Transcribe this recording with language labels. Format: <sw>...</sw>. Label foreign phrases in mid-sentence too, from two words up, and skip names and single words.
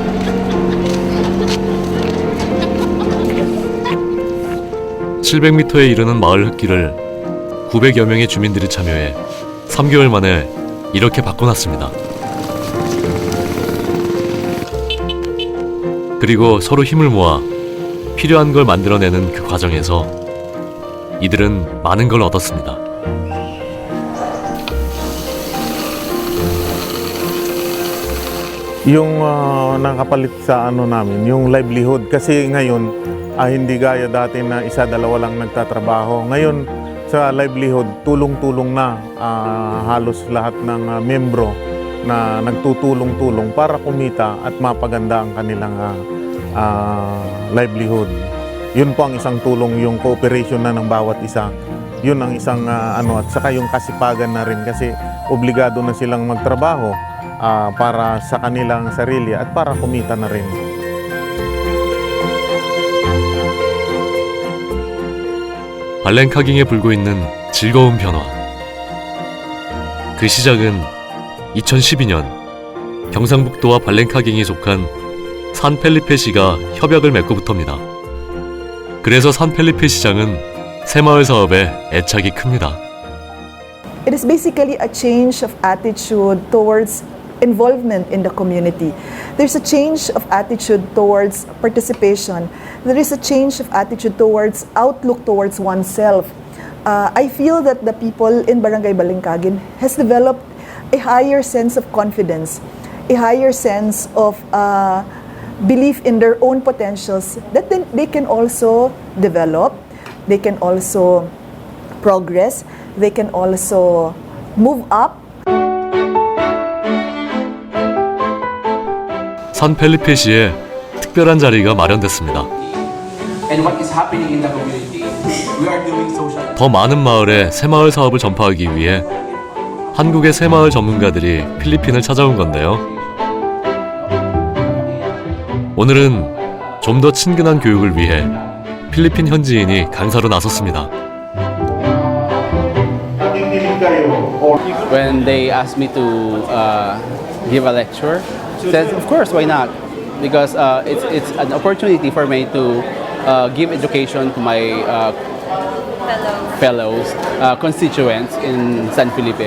<ko>700m에 이르는 마을 흙길을 900여 명의 주민들이 참여해 3개월 만에 이렇게 바꿔놨습니다. 그리고 서로 힘을 모아 필요한 걸 만들어내는 그 과정에서 이들은 많은 걸 얻었습니다.</ko> <tl>Yung nakapalit sa ano namin, yung livelihood. Kasi ngayon, hindi gaya dati na isa, dalawa lang nagtatrabaho. Ngayon, sa livelihood, tulong-tulong na halos lahat ng membro na nagtutulong-tulong para kumita at mapaganda ang kanilang livelihood. Yun po ang isang tulong, yung cooperation na ng bawat isa. Yun ang isang at saka yung kasipagan na rin kasi obligado na silang magtrabaho para sa kanilang sarili at para kumita na rin.</tl> <ko>발렌카깅에 불고 있는 즐거운 변화. 그 시작은 2012년 경상북도와 발렌카깅이 속한 산펠리페시가 협약을 맺고부터입니다. 그래서 산펠리페 시장은 새마을 사업에 애착이 큽니다.</ko> <en>It is basically a change of attitude towards involvement in the community. There's a change of attitude towards participation. There is a change of attitude towards outlook towards oneself. I feel that the people in Barangay Balengkagin has developed a higher sense of confidence, a higher sense of belief in their own potentials that then they can also develop, they can also progress, they can also move up.</en> <ko>산펠리페시에 특별한 자리가 마련됐습니다. 더 많은 마을에 새마을 사업을 전파하기 위해 한국의 새마을 전문가들이 필리핀을 찾아온 건데요. 오늘은 좀 더 친근한 교육을 위해 필리핀 현지인이 강사로 나섰습니다.</ko> <en>When they asked me to give a lecture, I said, of course, why not? Because it's an opportunity for me to give education to my fellows, constituents in San Felipe.</en>